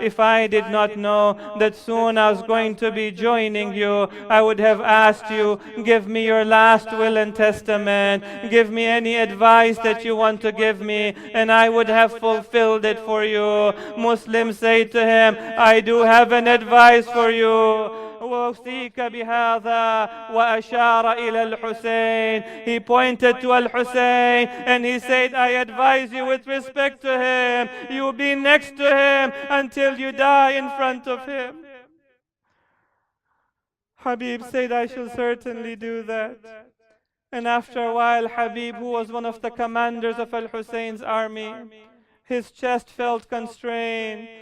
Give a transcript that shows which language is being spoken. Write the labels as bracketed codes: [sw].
[en] If I did not know that soon I was going to be joining you, I would have asked you, give me your last will and testament, give me any advice that you want to give me, and I would have fulfilled it for you. Muslims say to him, I do have an advice for you. [ar] وأوصيك بهذا وأشار إلى الحسين. [en] He pointed to Al-Hussein and he said, I advise you with respect to him, you be next to him until you die in front of him. Habib said, I shall certainly do that. And after a while, Habib, who was one of the commanders of Al-Hussein's army, his chest felt constrained.